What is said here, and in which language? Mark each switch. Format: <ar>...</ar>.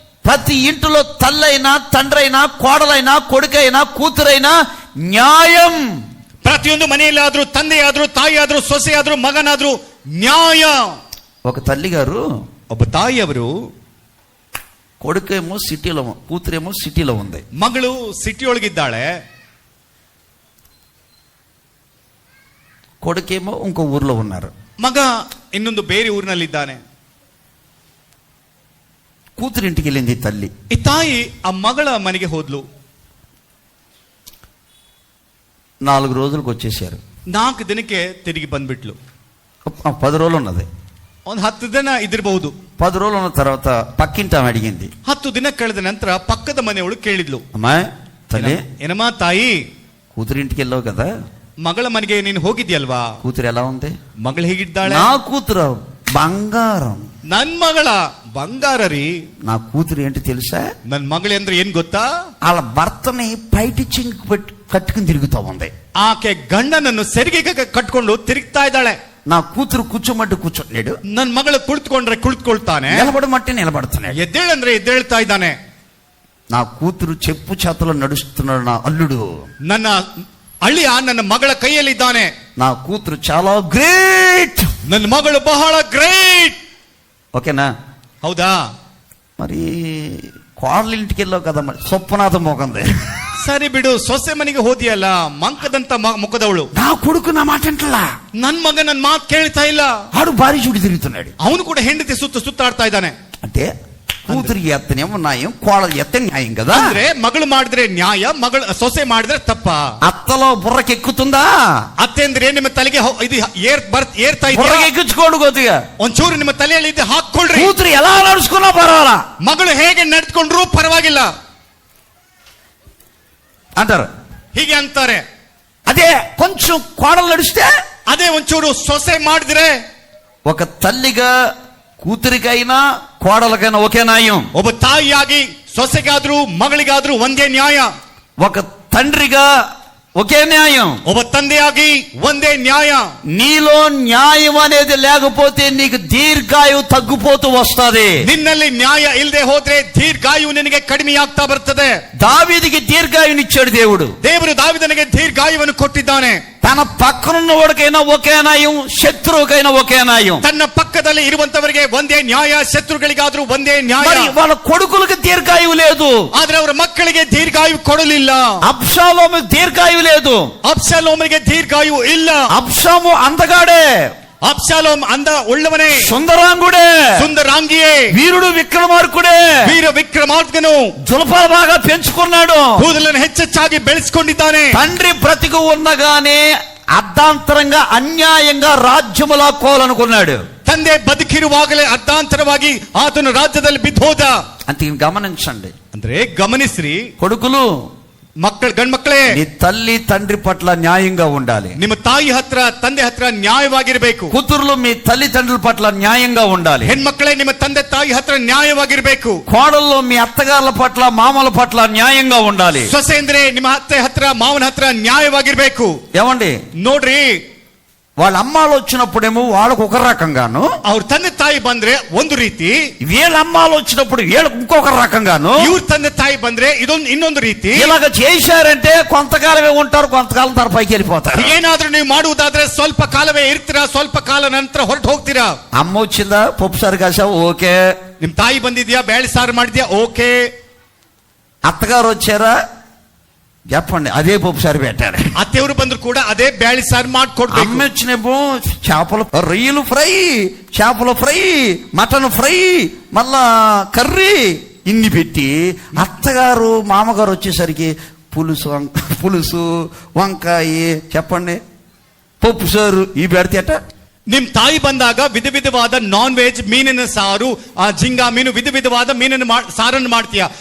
<te>ప్రతి ఇంటిలో తల్లైనా తండ్రైనా కోడలైనా కొడుకైనా కూతురైనా న్యాయం.</te> <kn>ಪ್ರತಿಯೊಂದು ಮನೆಯಲ್ಲಾದ್ರೂ ತಂದೆಯಾದ್ರೂ ತಾಯಿಯಾದ್ರೂ ಸೊಸೆಯಾದ್ರೂ ಮಗನಾದ್ರೂ ನ್ಯಾಯ.</kn> <te>ఒక తల్లి గారు,</te> <kn>ಒಬ್ಬ ತಾಯಿಯವರು</kn> <te>కొడుకేమో సిటీలో, కూతురేమో సిటీలో ఉంది.</te> <kn>ಮಗಳು ಸಿಟಿ ಒಳಗಿದ್ದಾಳೆ,</kn> <te>కొడుకేమో ఇంకో ఊర్లో ఉన్నారు.</te> <kn>ಮಗ ಇನ್ನೊಂದು ಬೇರೆ ಊರಿನಲ್ಲಿದ್ದಾನೆ.</kn> <te>కూతురింటికి వెళ్ళింది తల్లి.</te> <kn>ಈ ತಾಯಿ ಆ ಮಗಳ ಮನೆಗೆ ಹೋದ್ಲು.</kn> <te>4 రోజులకు వచ్చేసారు.</te> <kn>4 ದಿನಕ್ಕೆ ತಿರುಗಿ ಬಂದ್ಬಿಟ್ಲು.</kn> <te>10 రోజులు ఉన్నది.</te> <kn>ಒಂದು 10 ದಿನ ಇದಿರಬಹುದು.</kn> <te>10 రోజులు ఉన్న తర్వాత పక్కింటి ఆమె అడిగింది.</te> <kn>10 ದಿನ ಕಳೆದ ನಂತರ ಪಕ್ಕದ ಮನೆಯವಳು ಕೇಳಿದ್ಲು,</kn> <te>అమ్మా తల్లి,</te> <kn>ಏನಮ್ಮ ತಾಯಿ,</kn> <te>కూతురింటికి వెళ్ళావు కదా,</te> <kn>ಮಗಳ ಮನೆಗೆ ನೀನು ಹೋಗಿದ್ಯಲ್ವಾ?</kn> <te>కూతురు ఎలా ఉంది?</te> <kn>ಮಗಳು ಹೇಗಿದ್ದಾಳೆ?</kn> <te>నా కూతురు బంగారం.</te> <kn>ನನ್ ಮಗಳ ಬಂಗಾರ ರೀ.</kn> <te>నా కూతురు ఏంటి తెలుసా?</te> <kn>ನನ್ ಮಗಳು ಅಂದ್ರೆ ಏನ್ ಗೊತ್ತಾ?</kn> <te>వాళ్ళ భర్తని పైటి చింక్ కట్టుకుని తిరుగుతా ఉంది.</te> <kn>ಆಕೆ ಗಂಡನನ್ನು ಸೆರಿಗೆ ಕಟ್ಕೊಂಡು ತಿರುಗ್ತಾ ಇದ್ದಾಳೆ.</kn> <te>నా కూతురు కూర్చోమంటే కూర్చోట్లేడు,</te> <kn>ನನ್ ಮಗಳು ಕುಳಿತುಕೊಂಡ್ರೆ ಕುಳಿತುಕೊಳ್ತಾನೆ,</kn> <te>నిలబడమంటే నిలబడుతున్నాడు.</te> <kn>ಎದ್ದೇಳಂದ್ರೆ ಎದ್ದೇಳ್ತಾ ಇದ್ದಾನೆ.</kn> <te>నా కూతురు చెప్పు చేతలో నడుస్తున్నాడు నా అల్లుడు.</te> <kn>ನನ್ನ ಅಳಿಯ ನನ್ನ ಮಗಳ ಕೈಯಲ್ಲಿದ್ದಾನೆ.</kn> <te>నా కూతురు చాలా గ్రేట్,</te> <kn>ನನ್ನ ಮಗಳು ಬಹಳ ಗ್ರೇಟ್.</kn> <te>ఓకేనా?</te> <kn>ಹೌದಾ?</kn> <te>మరి కోడల ఇంటికి వెళ్ళావు కదా, మరి సొప్పనాథ మోకంది.</te> <kn>ಸರಿ ಬಿಡು, ಸೊಸೆ ಮನೆಗೆ ಹೋದಿಯಲ್ಲ, ಮಂಕದಂತ ಮುಖದವಳು.</kn> <te>నా కొడుకు నా మాట అంటలా,</te> <kn>ನನ್ ಮಗ ನನ್ ಮಾತು ಕೇಳ್ತಾ ಇಲ್ಲ.</kn> <te>ఆడు భారీ చుడి తిరుగుతున్నాడు.</te> <kn>ಅವನು ಕೂಡ ಹೆಂಡತಿ ಸುತ್ತಾಡ್ತಾ ಇದ್ದಾನೆ.</kn> <te>అంటే కూతురికి ఎత్తనేమో న్యాయం, కోడలు ఎత్తే న్యాయం కదా.</te> <kn>ಅಂದ್ರೆ మಗಳು ಮಾಡಿದ್ರೆ ನ್ಯಾಯ, ಸೊಸೆ ಮಾಡಿದ್ರೆ ತಪ್ಪ.</kn> <te>అత్తలో బుర్రకెక్కుతుందా?</te> <kn>ಅತ್ತೆ ಅಂದ್ರೆ ನಿಮ್ಮ ತಲೆಗೆ ಇದು ಏರ್ತಾ ಇದೆ.</kn> <te>బుర్రకెక్కించుకోండి కొద్దిగా,</te> <kn>ಒಂಚೂರು ನಿಮ್ಮ ತಲೆಯಲ್ಲಿ ಇದು ಹಾಕೊಳ್ರಿ.</kn> <te>కూతురు ఎలా నడుచుకున్నా పర్వాలా,</te> <kn>ಮಗಳು ಹೇಗೆ ನಡೆದುಕೊಂಡ್ರು ಪರವಾಗಿಲ್ಲ</kn> <te>అంటారు.</te> <kn>ಹೀಗೆ ಅಂತಾರೆ.</kn> <te>అదే కొంచెం కోడలు నడిస్తే,</te> <kn>ಅದೇ ಒಂಚೂರು ಸೊಸೆ ಮಾಡಿದ್ರೆ,</kn> <te>ఒక తల్లిగా కూతురికైనా కోడలకైనా ఒకే న్యాయం.</te> <kn>ಒಬ್ಬ ತಾಯಿಯಾಗಿ ಸೊಸೆಗಾದ್ರೂ ಮಗಳಿಗಾದ್ರೂ ಒಂದೇ ನ್ಯಾಯ.</kn> <te>ఒక తండ్రిగా ఒకే న్యాయం.</te> <kn>ಒಬ್ಬ ತಂದೆಯಾಗಿ ಒಂದೇ ನ್ಯಾಯ.</kn> <te>నీలో న్యాయం అనేది లేకపోతే నీకు దీర్ఘాయువు తగ్గిపోతూ వస్తది.</te> <kn>ನಿನ್ನಲ್ಲಿ ನ್ಯಾಯ ಇಲ್ಲದೆ ಹೋದ್ರೆ ದೀರ್ಘಾಯು ನಿನಗೆ ಕಡಿಮೆಯಾಗ್ತಾ ಬರ್ತದೆ.</kn> <te>దావీదుకి దీర్ఘాయునిచ్చాడు దేవుడు.</te> <kn>ದೇವರು ದಾವೀದನಿಗೆ ದೀರ್ಘಾಯುವನ್ನು ಕೊಟ್ಟಿದ್ದಾನೆ.</kn> <te>తన పక్కనున్న వాడికైనా ఒకే న్యాయం, శత్రువుకైనా ఒకే న్యాయం.</te> <kn>ತನ್ನ ಪಕ್ಕದಲ್ಲಿ ಇರುವಂತವರಿಗೆ ಒಂದೇ ನ್ಯಾಯ, ಶತ್ರುಗಳಿಗಾದ್ರೂ ಒಂದೇ ನ್ಯಾಯ.</kn> <te>మరి వాళ్ళ కొడుకులకు దీర్ఘాయువు లేదు,</te> <kn>ಆದ್ರೆ ಅವರ ಮಕ್ಕಳಿಗೆ ದೀರ್ಘಾಯು ಕೊಡಲಿಲ್ಲ.</kn> <te>అబ్షాలోముకి దీర్ఘాయువు లేదు.</te> <kn>ಅಬ್ಷಾಲೋಮನಿಗೆ ದೀರ್ಘಾಯು ಇಲ್ಲ.</kn> <te>అబ్షాము అందగాడే,</te> <kn>ಅಬ್ಷಾಲೋಮ್ ಅಂದ ಉಳ್ಳವನೇ,</kn> <te>సుందరాంగుడే,</te> <kn>ಸುಂದರಾಂಗಿಯೇ,</kn> <te>వీరుడు విక్రమార్కుడే,</te> <kn>ವೀರ ವಿಕ್ರಮಾರ್ಕನು,</kn> <te>జులపాలు బాగా పెంచుకున్నాడు,</te> <kn>ಕೂದಲನ್ನು ಹೆಚ್ಚೆಚ್ಚಾಗಿ ಬೆಳೆಸಿಕೊಂಡಿದ್ದಾನೆ.</kn> <te>తండ్రి బ్రతికి ఉండగానే అర్ధాంతరంగా అన్యాయంగా రాజ్యము లాక్కోవాలనుకున్నాడు.</te> <kn>ತಂದೆ ಬದುಕಿರುವಾಗಲೇ ಅರ್ಧಾಂತರವಾಗಿ ಆತನು ರಾಜ್ಯದಲ್ಲಿ ಬಿದ್ದೋದ.</kn> <te>అంతే గమనించండి.</te> <kn>ಅಂದ್ರೆ ಗಮನಿಸ್ರಿ,</kn> <te>కొడుకులు,</te> <kn>ಮಕ್ಕಳು, ಗಂಡ್ ಮಕ್ಕಳೇ,</kn> <te>నీ తల్లి తండ్రి పట్ల న్యాయంగా ఉండాలి.</te> <kn>ನಿಮ್ಮ ತಾಯಿ ಹತ್ರ ತಂದೆ ಹತ್ರ ನ್ಯಾಯವಾಗಿರ್ಬೇಕು.</kn> <te>కూతురులు మీ తల్లిదండ్రుల పట్ల న్యాయంగా ఉండాలి.</te> <kn>ಹೆಣ್ಮಕ್ಕಳೇ ನಿಮ್ಮ ತಂದೆ ತಾಯಿ ಹತ್ರ ನ್ಯಾಯವಾಗಿರ್ಬೇಕು.</kn> <te>కోడళ్ళు మీ అత్తగారుల పట్ల మామల పట్ల న్యాయంగా ఉండాలి.</te> <kn>ಸೊಸೆ ಅಂದ್ರೆ ನಿಮ್ಮ ಅತ್ತೆ ಹತ್ರ ಮಾವನ ಹತ್ರ న్యాಯವಾಗಿರ್ಬೇಕು.</kn> <te>ఏమండి,</te> <kn>ನೋಡ್ರಿ,</kn> <te>వాళ్ళ అమ్మాలు వచ్చినప్పుడేమో వాళ్ళకు ఒక రకంగాను,</te> <kn>ಅವ್ರ ತಂದೆ ತಾಯಿ ಬಂದ್ರೆ ಒಂದು ರೀತಿ,</kn> <te>వీళ్ళ అమ్మాలు వచ్చినప్పుడు వీళ్ళకు ఇంకొక రకంగాను,</te> <kn>ಇವ್ರ ತಂದೆ ತಾಯಿ ಬಂದ್ರೆ ಇನ್ನೊಂದು ರೀತಿ.</kn> <te>ఇలాగ చేశారంటే కొంతకాలమే ఉంటారు, కొంతకాలం తర్వాత పైకి వెళ్ళిపోతారు.</te> <kn>ಏನಾದ್ರೂ ನೀವು ಮಾಡುವುದಾದ್ರೆ ಸ್ವಲ್ಪ ಕಾಲವೇ ಇರ್ತೀರಾ, ಸ್ವಲ್ಪ ಕಾಲ ನಂತರ ಹೊರಟು ಹೋಗ್ತೀರಾ.</kn> <te>అమ్మ వచ్చిందా, పప్పు సారు కాసావు, ఓకే.</te> <kn>ನಿಮ್ ತಾಯಿ ಬಂದಿದ್ಯಾ, ಬೇಳೆ ಸಾರು ಮಾಡಿದ್ಯಾ, ಓಕೆ.</kn> <te>అత్తగారు వచ్చారా, చెప్పండి, అదే పప్పు సారు పెట్టారు.</te> <kn>ಅತ್ತೆಯವರು ಬಂದ್ರು ಕೂಡ ಅದೇ ಬೇಳೆ ಸಾರು ಮಾಡ್ಕೊಡ್ಬೇಕು.</kn> <te>అమ్మ వచ్చినప్పుడు చేపలు, రొయ్యలు ఫ్రై, చేపల ఫ్రై, మటన్ ఫ్రై, మళ్ళా కర్రీ ఇన్ని పెట్టి, అత్తగారు మామగారు వచ్చేసరికి పులుసు వంకాయ, చెప్పండి, పప్పు సారు ఈ పెడితే అట.</te> <kn>ನಿಮ್ ತಾಯಿ ಬಂದಾಗ ವಿಧ ವಿಧವಾದ ನಾನ್ ವೆಜ್, ಮೀನಿನ ಸಾರು, ಜಿಂಗಾ ಮೀನು, ವಿಧ ವಿಧವಾದ ಮೀನಿನ ಸಾರನ್ನು ಮಾಡ್ತೀಯ.</kn>